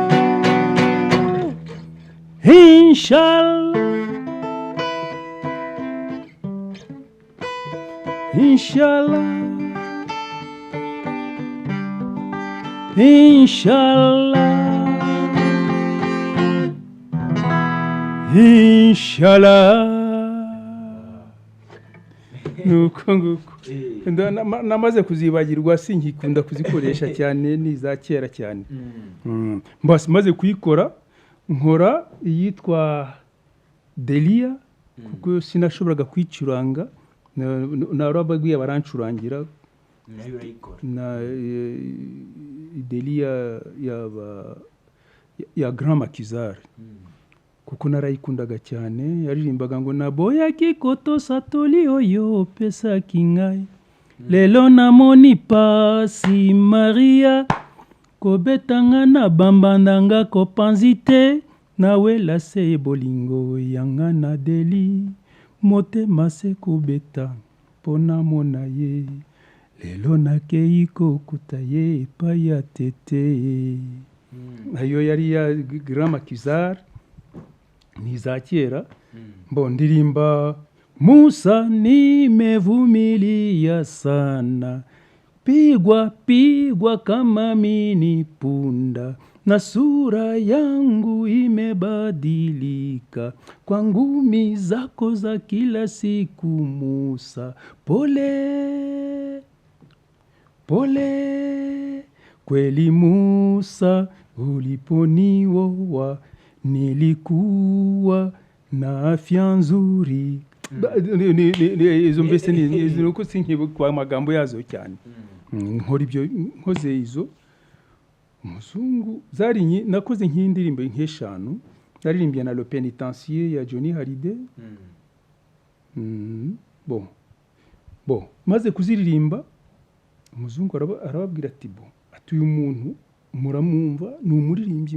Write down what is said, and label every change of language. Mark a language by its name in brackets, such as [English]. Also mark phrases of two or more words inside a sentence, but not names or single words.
[Arabic] Inch'Allah, Inch'Allah, Inch'Allah, Inch'Allah. [Kinyarwanda] Nuko nguko namaze kuzibagirwa, sinkikunda kuzikoresha cyane, ni za kera cyane. Mbase maze kuyikora nkora iyitwa Delia, kuko sinashoboraga kwicuranga, narababwiye barancurangira na Delia ya Grand Maquisard. kuko narayikundaga cyane yaririmbaga ngo [Lingala] naboyaki koto satoli oyo opesaki ngai lelo namoni pasi maria kobetanga na bambandanga kopanzi te nawela se bolingo yanga na deli motema se kobeta mpo namona ye lelo nakei kokuta ye epai ya tete [Kinyarwanda] ayo yari ya Grand Maquisard ni za kera ndirimba [Swahili] Musa nimevumilia sana pigwa kama mini punda na sura yangu imebadilika kwa ngumi zako za kila siku Musa pole kweli Musa uliponioa nilikuwa na afya nzuri [Kinyarwanda] izo mbese ni uko sinkibuka amagambo yazo cyane nkora ibyo nkoze izo umuzungu nakoze nk'indirimbo nk'eshanu naririmbye na Le Pénitencier ya Johnny Hallyday maze kuziririmba umuzungu arababwira ati ati uyu muntu muramwumva ni umuririmbyi